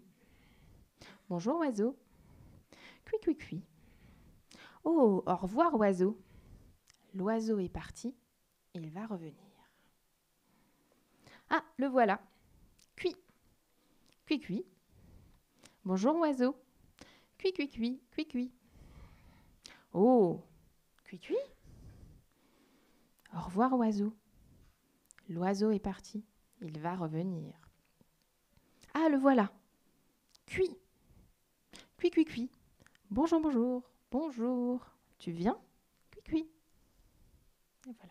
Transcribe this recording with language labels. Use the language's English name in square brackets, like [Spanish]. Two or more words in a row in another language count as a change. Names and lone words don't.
[French] Bonjour, oiseau. Cui, cui, cui. Oh, au revoir, oiseau. L'oiseau est parti, il va revenir. Ah, le voilà. Cui. Cui, cui. Bonjour, oiseau. Cui, cui, cui, cui, cui. Oh, cui, cui. Au revoir, oiseau. L'oiseau est parti, il va revenir. Ah, le voilà. Cui. Cui, cui, cui. Bonjour, bonjour. Bonjour. Tu viens? Cui, cui. Et voilà.